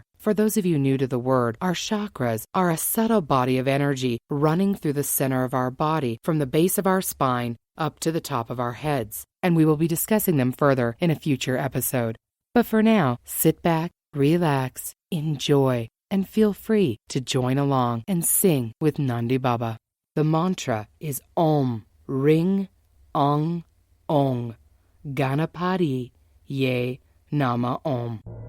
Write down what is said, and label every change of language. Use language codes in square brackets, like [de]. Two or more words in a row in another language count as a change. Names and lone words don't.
[en] For those of you new to the word, our chakras are a subtle body of energy running through the center of our body, from the base of our spine up to the top of our heads. And we will be discussing them further in a future episode. But for now, sit back, relax, enjoy, and feel free to join along and sing with Nandhi Baba. The mantra is [sa] Om, Ring, Ong, Ong, Ganapathy, Ye, Nama Om.